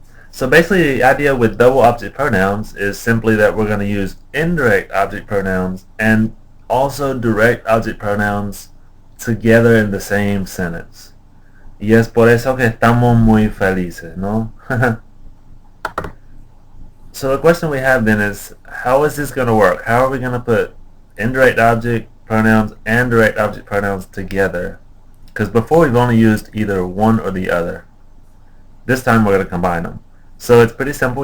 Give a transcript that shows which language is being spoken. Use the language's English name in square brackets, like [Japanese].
[English] So basically the idea with double object pronouns is simply that we're going to use indirect object pronouns and also direct object pronouns together in the same sentence. [Spanish] Y es por eso que estamos muy felices, ¿no? [English] So the question we have then is, how is this going to work? How are we going to put indirect object pronouns and direct object pronouns together? Because before we've only used either one or the other. This time we're going to combine them. So it's pretty simple.